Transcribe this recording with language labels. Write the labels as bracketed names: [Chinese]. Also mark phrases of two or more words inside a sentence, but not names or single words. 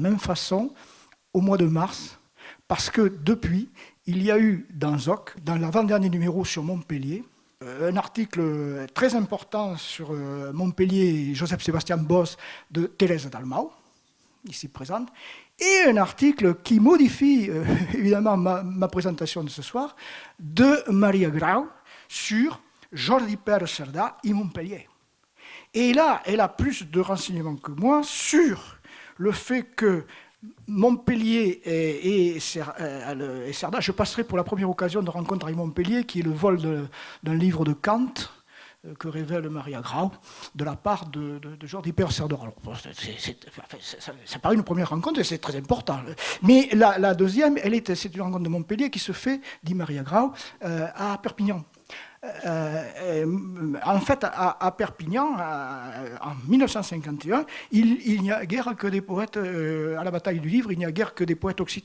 [French] même façon au mois de mars, parce que depuis, il y a eu dans ZOC, dans l'avant-dernier numéro sur Montpellier, un article très important sur Montpellier et Joseph-Sébastien Bos de Thérèse Dalmau, ici présente, et un article qui modifie évidemment ma présentation de ce soir, de Maria Grau sur Jordi Pérez Cerdà et Montpellier. Et là, elle a plus de renseignements que moi sur le fait que Montpellier et Cerdà, je passerai pour la première occasion de rencontre avec Montpellier, qui est le vol d'un livre de Kant, que révèle Maria Grau, de la part de Jordi Pérez Cerdà. Ça paraît une première rencontre et c'est très important. Mais la deuxième, c'est une rencontre de Montpellier qui se fait, dit Maria Grau, à Perpignan. En fait, à Perpignan, en 1951, il n'y a guère que des poètes, à la bataille du livre, il n'y a guère que des poètes occitans.